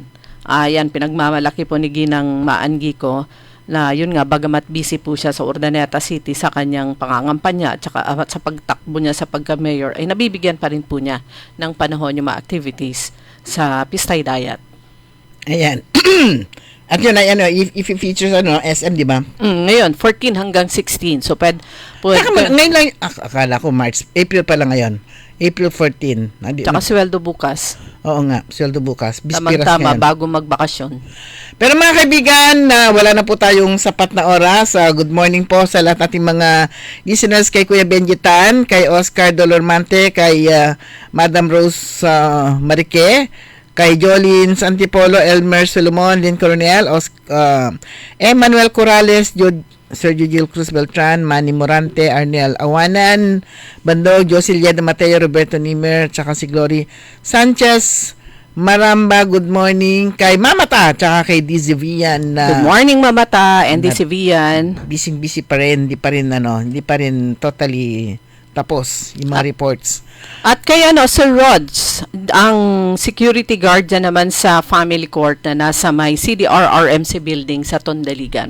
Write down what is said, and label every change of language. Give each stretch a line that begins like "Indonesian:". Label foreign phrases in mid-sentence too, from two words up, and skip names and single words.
Filipino: Yan, pinagmamalaki po ni Ginang Maan Gico na yun nga, bagamat busy po siya sa Urdaneta City sa kanyang pangangampanya at saka sa pagtakbo niya sa pagka-mayor, ay nabibigyan pa rin po niya ng panahon yung mga activities sa Pistay Diet. Ayan. At yun ay
English: if it features SM,
Filipino: di ba? Ngayon, 14 hanggang 16. So, ngayon lang, akala ko April pa lang ngayon. April 14. Tsaka sweldo bukas. Oo nga, sweldo bukas. Tamang-tama, bago magbakasyon. Pero mga kaibigan, wala na po tayong sapat na oras.
English: Good morning
Filipino: po sa lahat nating mga listeners, kay Kuya Benji Tan, kay Oscar Dolormante, kay Madam Rose Marique, kay Jolene Santipolo, Elmer Solomon, Lynn Coronel, Emmanuel Corrales, Sergio Gil Cruz Beltran, Manny Morante, Arnel Awanan, Bandog, Josilia de Mateo, Roberto Nimer, tsaka si Glory Sanchez, Maramba,
English: good morning,
Filipino: kay Mamata, tsaka kay Dizzy Vian.
English: Good morning, Mamata, and Dizzy Vian.
Filipino: Busy pa rin, hindi pa rin totally tapos yung mga reports. At kay Sir Rods, ang
English: security guard
Filipino: na naman sa
English: family court
Filipino: na nasa may CDR-RMC building sa Tondaligan.